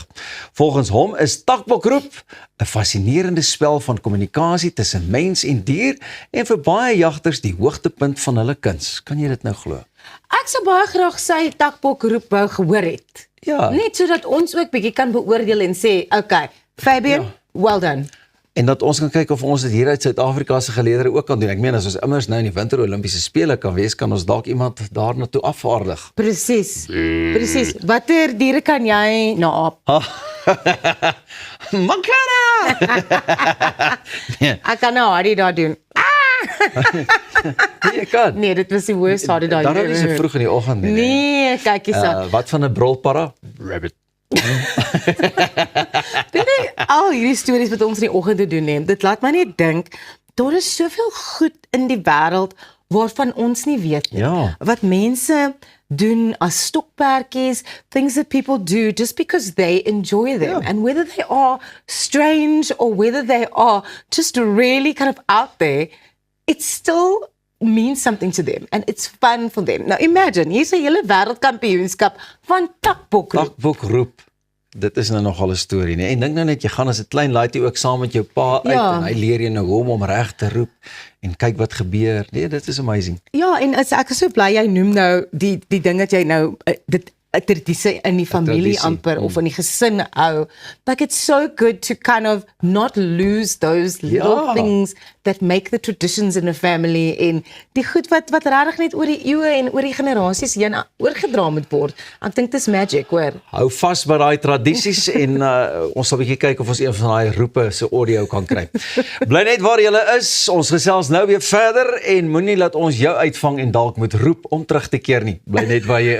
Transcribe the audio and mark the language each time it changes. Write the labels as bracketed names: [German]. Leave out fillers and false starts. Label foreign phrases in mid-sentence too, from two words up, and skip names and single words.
[Afrikaans] Volgens hom is takbokroep 'n fascinerende spel van kommunikasie tussen mens en dier en vir baie jagters die hoogtepunt van hulle kuns. Kan jy dit nou glo? Ek sou baie graag sy takbokroep wou gehoor het. Ja. Net sodat ons ook bietjie kan beoordeel en sê, [English] okay, Fabian, well done. [Afrikaans] En dat ons kan kyk of ons dit hier uit Suid-Afrika se geleedere ook kan doen. Ek meen as ons immers nou in die Winter Olimpiese spele kan wees, kan ons dalk iemand daarna toe afvaardig. Presies. Presies. Watter diere kan jy naap? Makara! Ek kan nou Hardy daar doen. Jy kan. Nee, dit was die worst Hardy daar. Daar is so vroeg in die oggend. Nee, kyk eens aan. Wat van 'n brulparra? Rabbit. Al hierdie stories wat ons in die oggend te doen het, dit laat my net dink, daar is soveel goed in die wêreld waarvan ons nie weet nie. Ja. Wat mense doen as stokperdjies, [English] things that people do just because they enjoy them. And whether they are strange or whether they are just really kind of out there, it still means something to them and it's fun for them. [Afrikaans] Nou imagine, hier's 'n hele wêreldkampioenskap van takbokroep. Takbokroep. Dit is nou nogal 'n storie, nee. En dink nou net, jy gaan as 'n klein laaitjie ook saam met jou pa uit en hy leer jy nou hoe om reg te roep en kyk wat gebeur. Nee, dit is amazing. Ja, en ek is so bly jy noem nou die ding dat jy nou dit 'n tradisie in die familie amper of in die gesin hou. [English] Like it's so good to kind of not lose those little things that make the traditions in a family [Afrikaans] en die goed wat regtig net oor die eeue en oor die generasies heen oorgedra moet word. Ek dink dis magic, hoor. Hou vas by daai tradisies en ons sal 'n bietjie kyk of ons een van daai roepe se audio kan kry. Bly net waar jy is. Ons gesels nou weer verder en moenie laat ons jou uitvang en dalk moet roep om terug te keer nie.